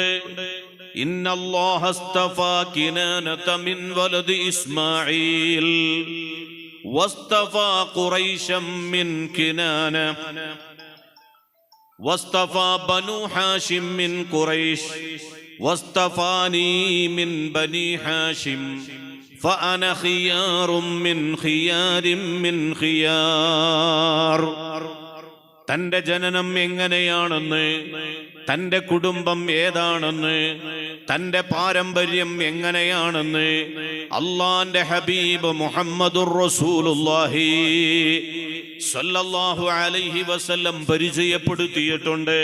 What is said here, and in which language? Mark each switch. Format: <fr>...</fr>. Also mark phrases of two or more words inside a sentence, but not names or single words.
<ar>إن الله اصطفى كنانة من ولد إسماعيل واصطفى قريشا من كنانة واصطفى بني هاشم من قريش واصطفاني من بني هاشم فأنا خيار من خيار من خيار.</ar> <ml>തന്റെ ജനനം എങ്ങനെയാണെന്ന്, തന്റെ കുടുംബം ഏതാണെന്ന്, തന്റെ പാരമ്പര്യം എങ്ങനെയാണെന്ന് അല്ലാഹുവിന്റെ ഹബീബ്</ml> <ar>محمد رسول الله صلى الله عليه وسلم</ar> <ml>പരിചയപ്പെടുത്തിയിട്ടുണ്ട്.</ml>